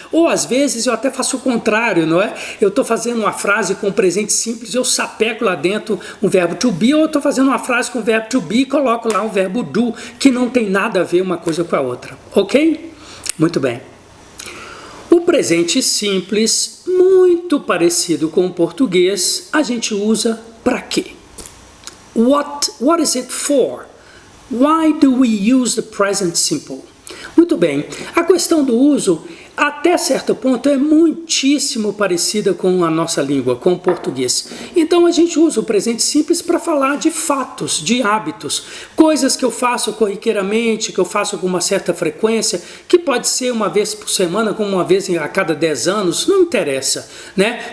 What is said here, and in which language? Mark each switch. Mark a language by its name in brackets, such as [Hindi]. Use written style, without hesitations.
[Portuguese] Ou às vezes eu até faço o contrário, não é? Eu estou fazendo uma frase com o presente simples, eu sapeco lá dentro o verbo to be, ou eu estou fazendo uma frase com o verbo to be e coloco lá o verbo do, que não tem nada a ver uma coisa com a outra. Ok? Muito bem. O presente simples, muito parecido com o português, a gente usa para quê? [English] What is it for? Why do we use the present simple? [Portuguese] Muito bem, a questão do uso, até certo ponto, é muitíssimo parecida com a nossa língua, com o português. Então a gente usa o presente simples para falar de fatos, de hábitos, coisas que eu faço corriqueiramente, que eu faço com uma certa frequência, que pode ser uma vez por semana, como uma vez a cada 10 anos, não interessa, né?